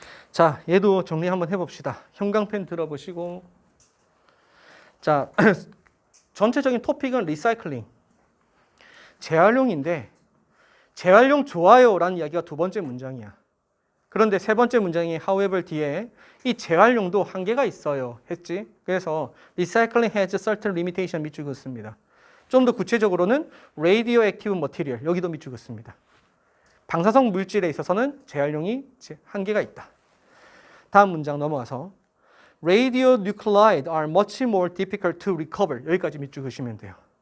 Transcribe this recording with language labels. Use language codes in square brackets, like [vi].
[ko] 자, 얘도 정리 한번 해봅시다. 형광펜 들어보시고 자, 전체적인 토픽은 리사이클링 재활용인데 재활용 좋아요 라는 이야기가 두 번째 문장이야. 그런데 세 번째 문장이 however 뒤에 이 재활용도 한계가 있어요 했지. 그래서 [en] recycling has certain limitation [ko] 밑줄 긋습니다. 좀 더 구체적으로는 radioactive material 여기도 밑줄 긋습니다. 방사성 물질에 있어서는 재활용이 한계가 있다. 다음 문장 넘어가서 [en] radionuclide are much more difficult to recover [ko] 여기까지 밑줄 그시면 돼요.